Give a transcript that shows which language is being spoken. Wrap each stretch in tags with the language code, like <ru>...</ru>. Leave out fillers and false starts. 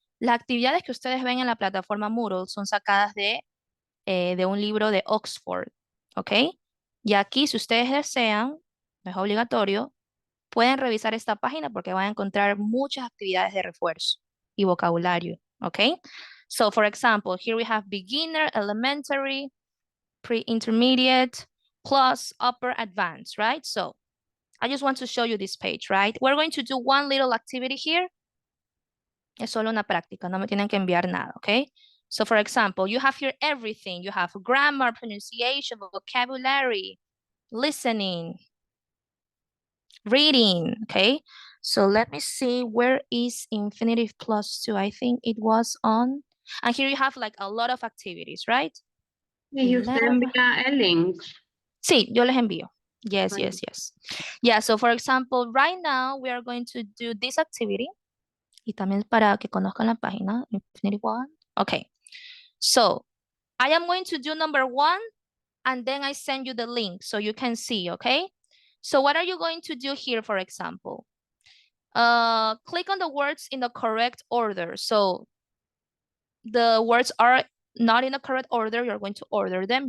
<es>Las actividades que ustedes ven en la plataforma Moodle son sacadas de un libro de Oxford, ¿ok? Y aquí, si ustedes desean, no es obligatorio, pueden revisar esta página porque van a encontrar muchas actividades de refuerzo y vocabulario, ¿ok?</es> <en>So, for example, here we have beginner, elementary, pre-intermediate, plus upper advanced, right? So, I just want to show you this page, right? We're going to do one little activity here.</en> <es>Es solo una práctica, no me tienen que enviar nada, ¿ok?</es> <en>So, for example, you have here everything. You have grammar, pronunciation, vocabulary, listening, reading, okay? So let me see, where is infinitive plus two? I think it was on, and here you have like a lot of activities, right?</en> <es>Y usted envía el link. Sí, yo les envío.</es> <en>Yes, yes, yes. Yeah, so for example, right now we are going to do this activity.</en> <es>Y también para que conozcan la página, Infinity One.</es> <en>Okay, so I am going to do number 1 and then I send you the link so you can see, okay? So what are you going to do here, for example? Click on the words in the correct order. So the words are not in the correct order, you're going to order them.</en>